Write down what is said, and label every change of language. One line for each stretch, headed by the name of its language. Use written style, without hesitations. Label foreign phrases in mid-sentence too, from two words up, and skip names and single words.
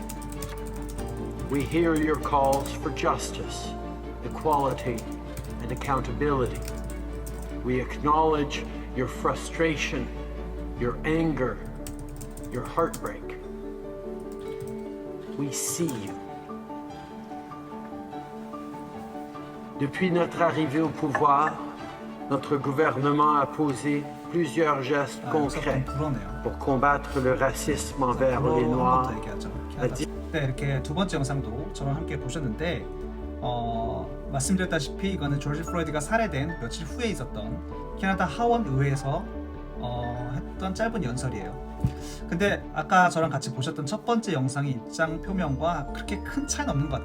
English: We hear your calls for justice, equality, and accountability. We acknowledge your frustration, your anger, your heartbreak. We see you.
French: Depuis notre arrivée au pouvoir, notre gouvernement a posé plusieurs gestes concrets
Korean: 불어네요.
French: pour combattre le racisme envers les
Korean: 한번
French: Noirs.
Korean: 더 얘기하죠. 네, 이렇게 두 번째 영상도 저랑 함께 보셨는데 말씀드렸다시피 이거는 조지 플로이드가 살해된 며칠 후에 있었던 캐나다 하원 의회에서 했던 짧은 연설이에요. 근데 아까 저랑 같이 보셨던 첫 번째 영상의 입장 표명과 그렇게 큰 차이는 없는 것 같아요.